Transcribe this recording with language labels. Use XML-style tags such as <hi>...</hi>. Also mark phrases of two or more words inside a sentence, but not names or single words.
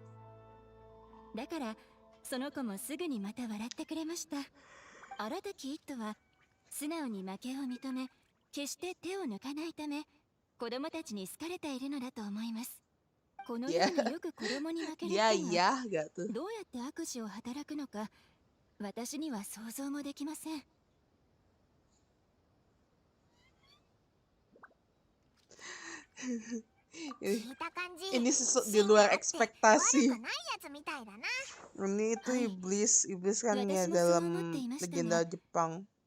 <ja>だからその子もすぐにまた笑ってくれました。荒滝一斗は素直に負けを認め、決して手を抜かないため、子供たちに好かれているのだと思います。このようによく子供に負ける人</ja> <id>Iya</id> <ja>が</ja> <id>gak tuh.</id> <ja>どうやって悪事を働くのか、私には想像もできません。</ja> <id>Ini di luar ekspektasi. Ini itu iblis kan ya dalam legenda Jepang.</id>